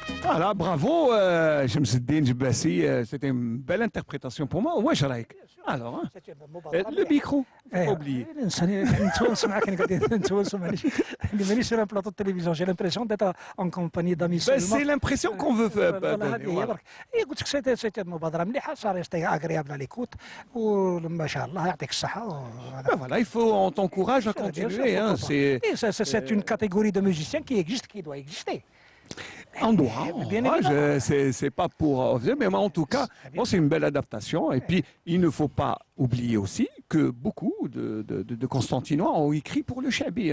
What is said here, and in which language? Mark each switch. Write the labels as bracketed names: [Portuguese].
[French] Voilà, bravo, Shams Eddine Jebassi, c'était une belle interprétation pour moi. Ouais, Sharaïk. Alors, hein, le micro, pas oublié. sur un plateau de télévision, j'ai l'impression d'être en compagnie d'amis Ben, seulement. c'est l'impression qu'on veut faire. donner, voilà. [Arabic] قلت لك [French] c'était une [Arabic] مبادرة مليحة صار [French] agréable à l'écoute [Arabic] وما شاء الله يعطيك الصحة. [French] Ben voilà, il faut, on t'encourage à continuer. Hein, c'est une catégorie de musiciens qui existe, qui doit exister. En droit, c'est pas pour... Mais en tout cas, bon, c'est une belle adaptation. Et puis, il ne faut pas oublier aussi que beaucoup de Constantinois ont écrit pour le Chabi.